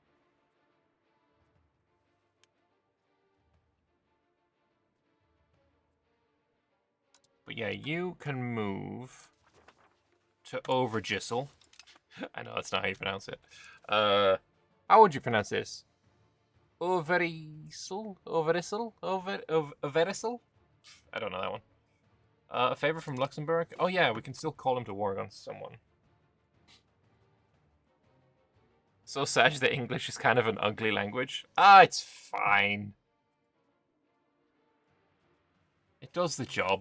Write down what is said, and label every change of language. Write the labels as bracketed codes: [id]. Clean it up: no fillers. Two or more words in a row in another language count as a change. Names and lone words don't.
[en] But yeah, you can move to Overgissel. I know that's not how you pronounce it. How would you pronounce this? Overissel? Overissel? Overissel? I don't know that one. A favor from Luxembourg? Oh yeah, we can still call him to war against someone. So sad that English is kind of an ugly language. It's fine. It does the job.